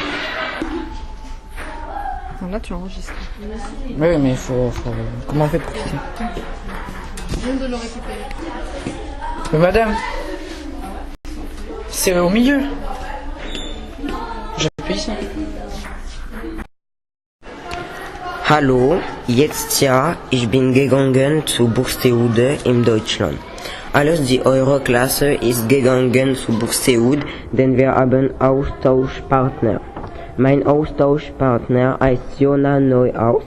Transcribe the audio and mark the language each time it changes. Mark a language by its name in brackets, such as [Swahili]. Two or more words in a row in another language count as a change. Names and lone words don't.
[French] Là, tu enregistres. Oui, mais il faut... Comment on fait pour quitter? Je viens de le récupérer. Mais madame, c'est au milieu. J'appuie ici. [German] Hallo, jetzt ja, ich bin gegangen zu Buxtehude in Deutschland. Alles die Euro-Klasse ist gegangen zu Buxtehude, denn wir haben Austauschpartner. Mein Austauschpartner heißt Jona Neuhaus.